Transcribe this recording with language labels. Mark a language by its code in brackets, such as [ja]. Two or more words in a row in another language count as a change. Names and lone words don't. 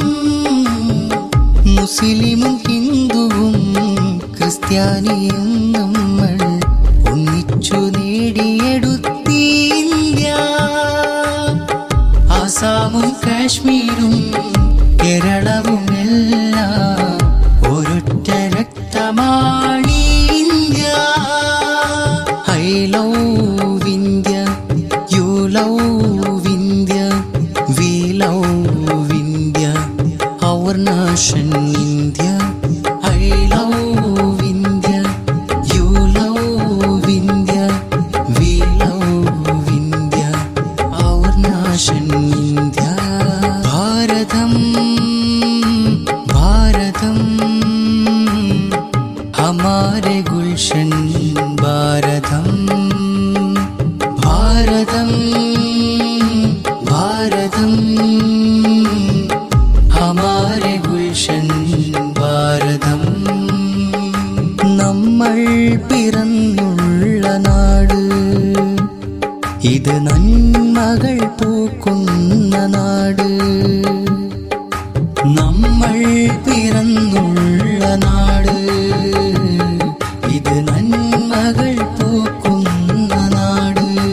[ml] മുസ്ലിമും ഹിന്ദുവും ക്രിസ്ത്യാനിയും നമ്മൾ ഒന്നിച്ചു നേടിയെടുത്തി ഇന്ത്യ. ആസാമും കാശ്മീരും കേരളവും എല്ലാം ഒരൊറ്റ രക്തമാണി ഇന്ത്യ. [en] I love India, you love India, we love India, our nation India. I love India, you love India, we love India, our nation India. [hi] भारतम्, भारतम्, हमारे गुलशन भारतम्. Bharatam, Bharatam, हमारे गुलशन ഭാരതം. [ml] നമ്മൾ പിറന്നുള്ള നാട്, ഇത് നന്മകൾ പൂക്കുന്ന നാട്. നമ്മൾ പിറന്നുള്ള നാട്, ഇത് നന്മകൾ പൂക്കുന്ന നാട്.